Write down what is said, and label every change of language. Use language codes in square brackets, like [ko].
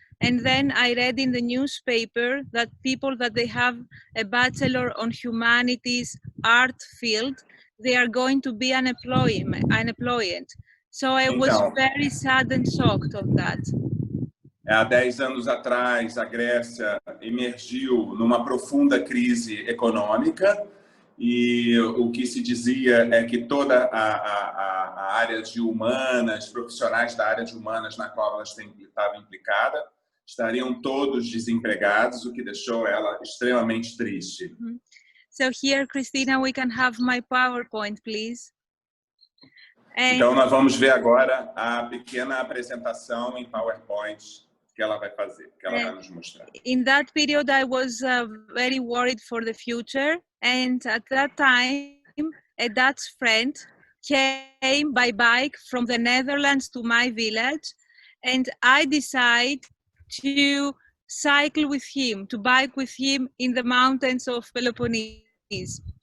[en] And then I read in the newspaper that people that they have a bachelor on humanities art field, they are going to be unemployed. So I was very sad and shocked of that. [pt] Há 10 anos atrás, a Grécia emergiu numa profunda crise econômica e o que se dizia é que toda a área de humanas, profissionais da área de humanas na qual ela estava implicada, estariam todos desempregados, o que deixou ela extremamente triste. [en] So here, Christina, we can have my PowerPoint, please. [pt] Então, nós vamos ver agora a pequena apresentação em PowerPoint que ela vai fazer, que ela vai nos mostrar. [en] In that period, I was very worried for the future. And at that time, a Dutch friend came by bike from the Netherlands to my village. And I decided to cycle with him, to bike with him in the mountains of Peloponnese.